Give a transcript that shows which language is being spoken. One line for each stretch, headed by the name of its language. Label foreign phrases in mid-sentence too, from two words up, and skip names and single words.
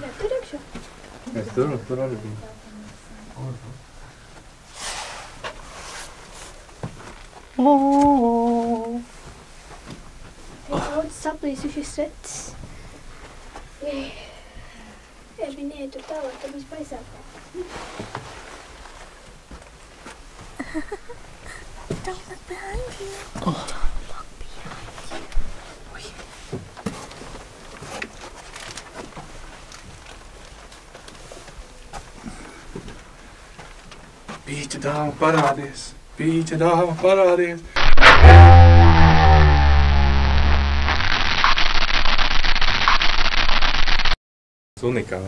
Latvian: Es tur arī biju. Daudz saplīsušas sveces. Ja viņi iet tur tālāk, tad viss baisākā.
English: Don't look behind you. Oh. Look behind you.
Latvian: Pīķa dāma parādies. Pīķa dāma parādies. Unikāli.